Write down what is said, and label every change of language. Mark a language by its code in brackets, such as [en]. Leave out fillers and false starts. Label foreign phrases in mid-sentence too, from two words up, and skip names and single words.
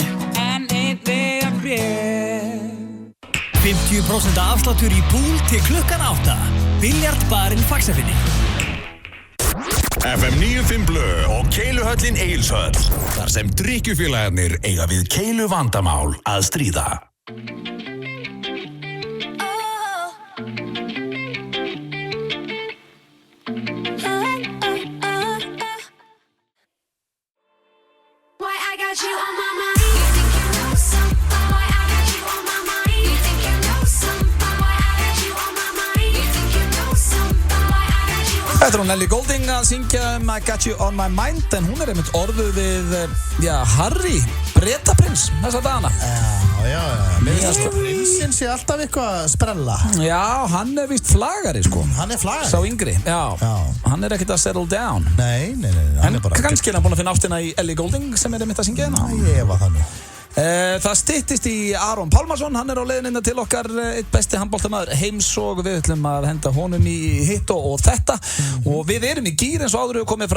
[is] Enn einn vegabréf. 50% afsláttur í púl til klukkan 8. Biljardbarinn Faxafinni. FM 95 Blö og Keiluhöllin Egilshöll. Þar sem drykkjufélagarnir eiga við keilu vandamál að stríða. [en] Why I got you on my mind? You think you know something? Why I got you on my mind? You think you know something? Why I got you on my mind? You think you know something? Why I got you on my mind? [is] Þetta er hún Ellie Goulding að syngja I Got You On My Mind en hún einmitt orðuð við, Harry, Bretaprins, þessa dagana. Já. Mér finnst prinsinn sé alltaf eitthvað sprella. Já, hann víst flagari, sko. Hann flagari? Sá yngri, já. Hann ekkert að [en] settle down. [is] Nei. En kannski hann búinn að finna ástina í Ellie Goulding sem einmitt að syngja hérna. Ég var þannig. Það styttist í Aron Pálmarsson, hann á leiðinni til okkar, eitt besti handboltamaður heims og við ætlum að henda honum í hitt og þetta og við erum í gír eins og áður við komið